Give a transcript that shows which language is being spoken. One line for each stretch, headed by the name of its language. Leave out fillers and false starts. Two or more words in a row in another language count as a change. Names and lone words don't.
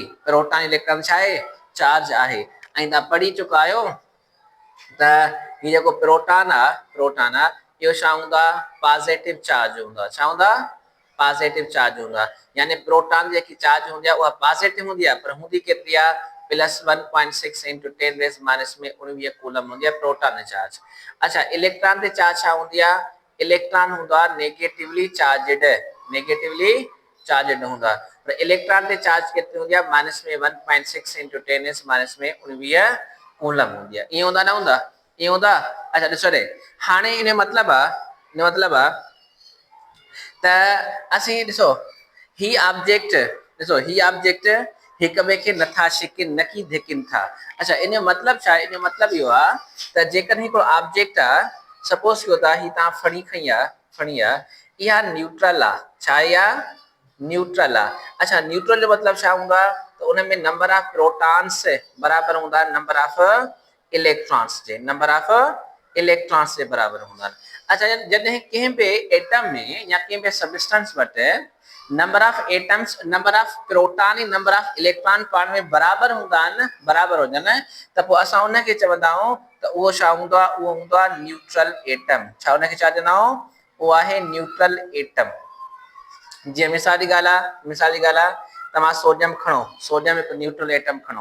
Sindhi: प्रोटॉन इलेक्ट्रॉन छा आहे? चार्ज आहे। ऐं तव्हां पढ़ी चुका आहियो त हीउ जेको प्रोटॉन आहे इहो छा हूंदो आहे?
English: positive charge
Sindhi: हूंदो आहे। छा हूंदो आहे?
English: positive charge
Sindhi: हूंदो आहे, यानी प्रोटॉन जेकी चार्ज हूंदी आहे उहा पॉजिटिव हूंदी आहे, पर हूंदी केतिरी आहे
English: plus 1.6 into 10 raise minus
Sindhi: में 19 कूलम हूंदी आहे
English: proton charge.
Sindhi: अच्छा, इलेक्ट्रॉन ते चार्ज छा हूंदी आहे, इलेक्ट्रॉन हूंदो आहे
English: negatively charged, negatively charged
Sindhi: हूंदो आहे, पर इलेक्ट्रॉन ते चार्ज केतिरी हूंदी आहे माइनस में
English: 1.6 into 10 raise minus
Sindhi: में 19 कूलम हूंदी आहे। ईअं हूंदा न हूंदा, ईअं हूंदा। अच्छा ॾिसो रे, हाणे इन मतलब आहे त असीं ॾिसो ही ऑब्जेक्ट, ॾिसो ही ऑब्जेक्ट हिक ॿिए खे नथा छिकनि न की धिकनि था। अच्छा, इन जो मतलब छा आहे, इन जो मतलब इहो आहे त जेकॾहिं हिकिड़ो ऑब्जेक्ट आहे, सपोज कयो था ही तव्हां फणी खई आहे, फणी आहे, इहा न्यूट्रल आहे, छा आहे इहा न्यूट्रल आहे। अच्छा, न्यूट्रल जो मतलब छा हूंदो आहे त उन में
English: number of protons
Sindhi: बराबर हूंदा आहिनि
English: number of electrons
Sindhi: जे,
English: number of electrons
Sindhi: जे बराबर हूंदा आहिनि। अच्छा, जॾहिं कंहिं बि एटम में या कंहिं बि सबस्टेंस वटि
English: number of atoms, number of proton
Sindhi: ऐं
English: number of electron
Sindhi: पाण में बराबर हूंदा आहिनि, बराबर हुजनि, त पोइ असां उनखे चवंदा आहियूं त उहो छा हूंदो आहे, उहो हूंदो आहे
English: neutral atom.
Sindhi: छा उनखे छा चवंदा आहियूं, उहो आहे
English: neutral atom.
Sindhi: जीअं मिसाल जी ॻाल्हि आहे, मिसाल जी ॻाल्हि आहे, तव्हां सोडियम खणो, सोडियम हिकु
English: neutral atom
Sindhi: खणो।